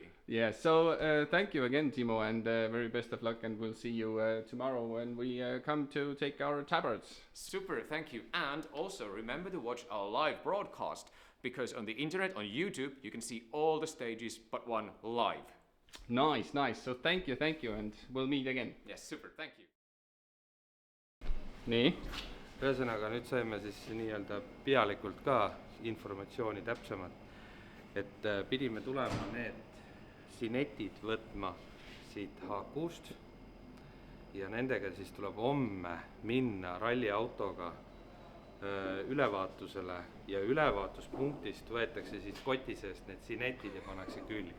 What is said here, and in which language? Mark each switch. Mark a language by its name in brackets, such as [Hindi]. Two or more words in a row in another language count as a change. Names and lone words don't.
[English] Yeah, so thank you again, Timo, and very best of luck, and we'll see you tomorrow when we come to take our tabards. Super, thank you. And also remember to watch our live broadcast, because on the internet, on YouTube, you can see all the stages but one live. Nice. So thank you, and we'll meet again. Yes, super, thank you. [Estonian] Nii? Ühesõnaga, nüüd saime siis nii-öelda pealikult ka informatsiooni täpsemalt, et pidime tulema need sinetid võtma siit H6 ja nendega siis tuleb homme minna ralliautoga ülevaatusele ja ülevaatuspunktist võetakse siis koti seest need sinetid ja pannakse külge.